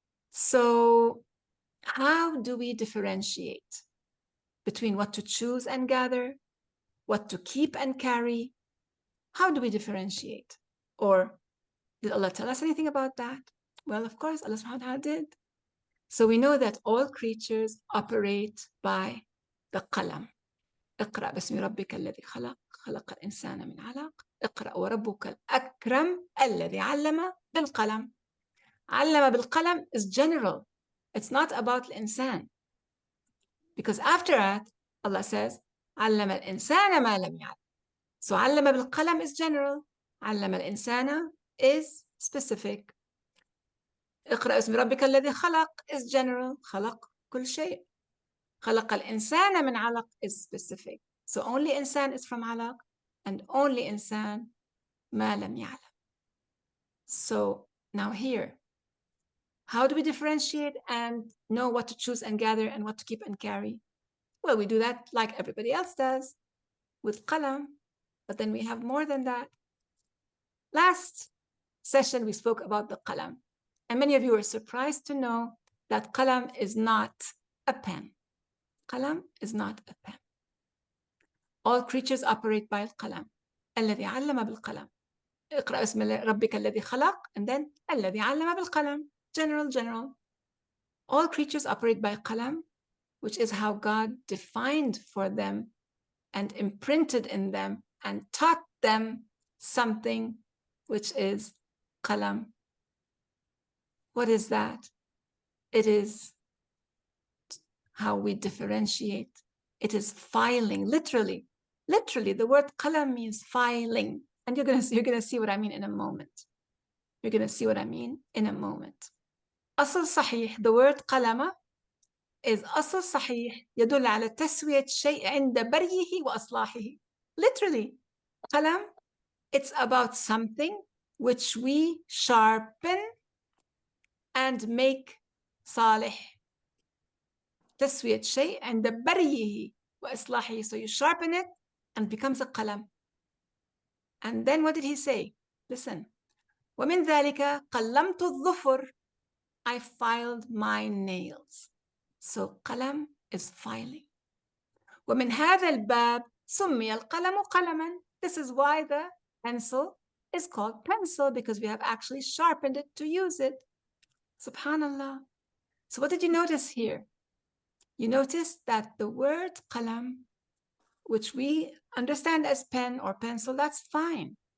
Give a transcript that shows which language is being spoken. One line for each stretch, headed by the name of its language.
English: So how do we differentiate between what to choose and gather, what to keep and carry? How do we differentiate? Or did Allah tell us anything about that? Well, of course, Allah subhanahu wa ta'ala did. So we know that all creatures operate by the qalam.
Arabic: اقرأ باسم ربك الذي خلق خلق الإنسان من علق اقرأ وربك الأكرم الذي علم بالقلم. علم بالقلم
English: is general. It's not about الإنسان. Because after that, Allah says,
Arabic: علم الإنسان ما لم يعلم.
English: So
Arabic: علم بالقلم
English: is general.
Arabic: علم الإنسان
English: is specific.
Arabic: اقرأ اسم ربك الذي خلق
English: is general.
Arabic: خلق كل شيء. خلق الإنسان من علق
English: is specific. So only إنسان is from علق and only
Arabic: إنسان ما لم يعلم.
English: So now here, how do we differentiate and know what to choose and gather and what to keep and carry? Well, we do that like everybody else does with qalam, but then we have more than that. Last session, we spoke about the qalam. And many of you were surprised to know that qalam is not a pen. Qalam is not a pen. All creatures operate by al-qalam.
Arabic: الذي علم بالقلم. اقرأ اسم ربك الذي خلق,
English: and then
Arabic: الذي علم بالقلم.
English: General. All creatures operate by qalam, which is how God defined for them and imprinted in them and taught them something, which is qalam. What is that? It is how we differentiate. It is filing, literally. Literally, the word qalam means filing. And you're gonna see what I mean in a moment. You're gonna see what I mean in a moment.
Arabic: أصل صحيح,
English: the word qalama is
Arabic: أصل صحيح يدل على تسوية شيء عند بريه وأصلاحه.
English: Literally, qalam, it's about something which we sharpen and make صالح.
Arabic: تسوية شيء عند بريه وإصلاحه.
English: So you sharpen it and it becomes a qalam. And then what did he say? Listen.
Arabic: ومن ذلك قلمت الظفر.
English: I filed my nails. So qalam is filing.
Arabic: ومن هذا الباب سمي القلم قلما.
English: This is why the pencil is called pencil, because we have actually sharpened it to use it. Subhanallah. So what did you notice here? You notice that the word qalam, which we understand as pen or pencil, that's fine.